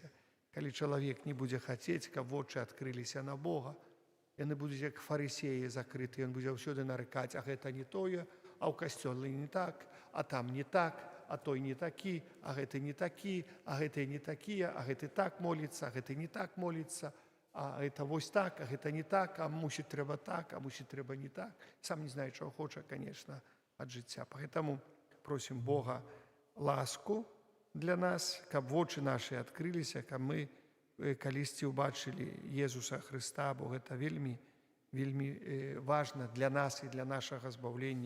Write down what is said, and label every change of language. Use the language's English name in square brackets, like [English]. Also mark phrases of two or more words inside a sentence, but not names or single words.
[Belarusian] Калі чалавек не будзе хацець, каб вочы адкрыліся на Бога, яны будуць як фарысеі закрыты, ён будзе ўсюды нарыкаць, а гэта не тое, а ў касцёле не так, а там не так, а той не такі, а гэты не такі, а гэты не такія, а гэты так моліцца, а гэты не так моліцца, а гэта вось так, а гэта не так, а мусіць трэба так, а мусіць трэба не так. [Ukrainian] Сам не знаю, чого хоча, [Belarusian] конечно, ад жыцця. Поэтому просім Бога ласку для нас, каб вочы нашы адкрыліся, каб мы калісьці ўбачылі Езуса Хрыста, бо гэта вельмі, вельмі важна для нас і для нашага збаўлення.